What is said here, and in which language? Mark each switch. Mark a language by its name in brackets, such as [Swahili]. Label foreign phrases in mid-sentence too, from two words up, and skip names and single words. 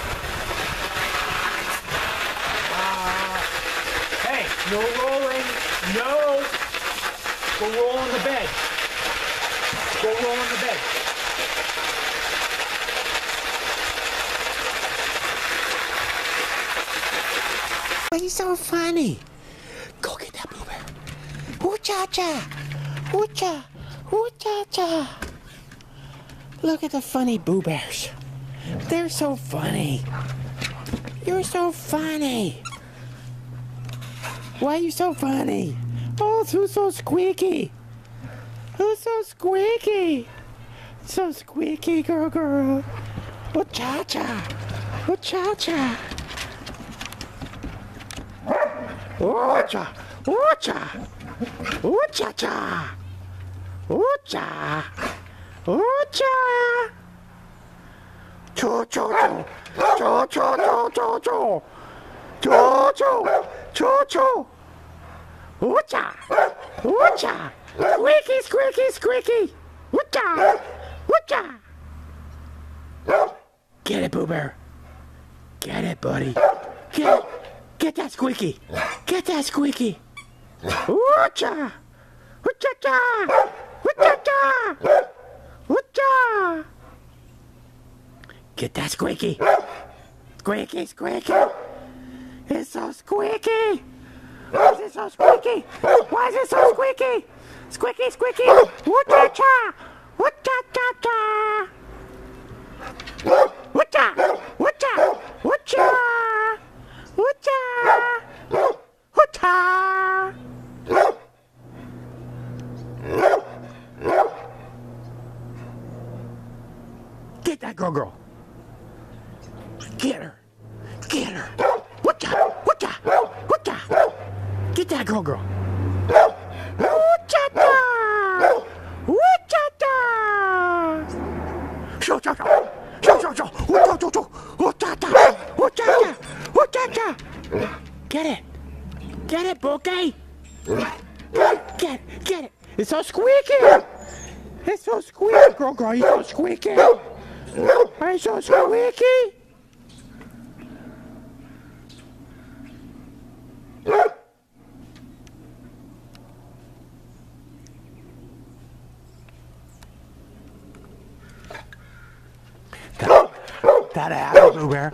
[English] No rolling, no roll on the bed. Why are you so funny? Go get that Boo Bear. Ooh-cha-cha. Ooh-cha. Ooh-cha-cha. Look at the funny Boo Bears. They're so funny. You're so funny. Why are you so funny? Oh, who's so squeaky? Who's so squeaky? So squeaky, girl. Ooh-cha-cha. Ooh-cha-cha. Ooh-cha. Ooh-cha. Ooh-cha-cha. Ooh-cha. Ooh-cha. Choo-choo-choo. Choo-choo-choo-choo-choo. Choo-choo. Choo-choo. Ooh-cha. Ooh-cha. Squeaky, squeaky, squeaky. Ooh-cha. Ooh-cha. Get it, Boo Bear. Get it, buddy. Get it. Get that squeaky. Get that squeaky. Ooh-cha. Ooh-cha-cha. Ooh-cha-cha. Ooh-cha. Get that squeaky. Squeaky, squeaky. It's so squeaky. Why is it so squeaky? Why is it so squeaky? Squeaky, squeaky. Ooh-cha-cha. Ooh-cha-cha-cha. Ooh-cha. Ooh-cha. Ooh-cha. Ooh-cha. Ooh-cha. Get that girl. Get her. Get her. Ooh-cha. Ooh-cha. Ooh-cha. Get that girl. Ooh-cha-cha. Ooh-cha-cha. Shoo-cha-cha. Shoo-cha-cha. Ooh-cha-cha. Ooh-cha-cha. Ooh-cha-cha. Ooh-cha-cha. Get it. Get it, Bookie. Get it. It's so squeaky. It's so squeaky, girl. You're so squeaky. Are you so squeaky? That a happy Boo Bear?